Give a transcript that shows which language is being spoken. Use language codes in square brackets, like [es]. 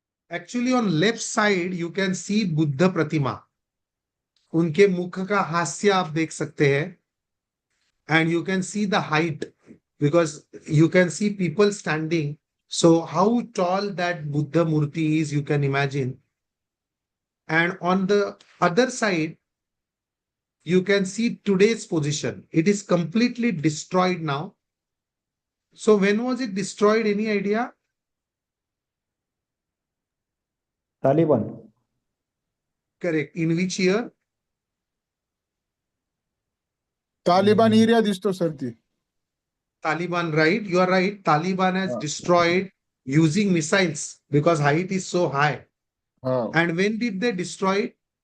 [en] Actually on left side you can see [hi] Buddha प्रतिमा. उनके मुख का हास्य आप देख सकते हैं. [en] And you can see the height because you can see people standing. So how tall that Buddha Murti is, you can imagine. And on the other side, you can see today's position. It is completely destroyed now. So when was it destroyed? Any idea? [hi] Taliban. [en] Correct. In which year? [mr] Taliban area दिसतो sir ती. [en] Taliban, right? You are right. Taliban has destroyed using missiles because height is so high. हा. And when did they destroy it?